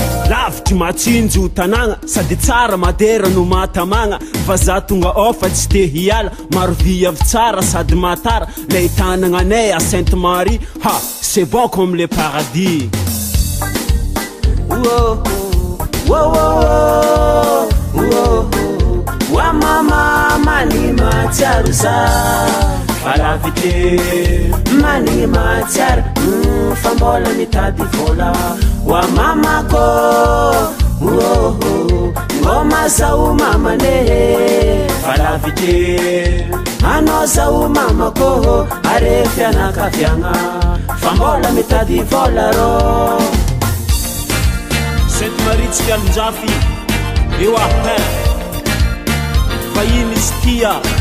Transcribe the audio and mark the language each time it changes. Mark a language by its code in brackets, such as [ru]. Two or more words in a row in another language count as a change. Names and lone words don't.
[mg] Lavitry matsinjo tanàgna, sady tsara madera no mahatamagna. Fa za tonga ao fa tsy te hiala, maro vy avy tsara sady matara. Lay tanagna anay [fr] à Sainte Marie, ha, c'est bon comme le paradis. Wo, wo, wo, wo, wo, wo. [mg] Wa mama manigny mahatsiaro za, fa lavitry manigny mahatsiaro, mm, fa mbola mitady vola. Wa mama ko, wo, wo. Ngoma za o mama ne, fa lavitry anao za o mama ko, are fianakaviagna, fa mbola mitady vola rô. Sainte Marie tsy fialonjafy, eo aho, he. Vahiny izy tia.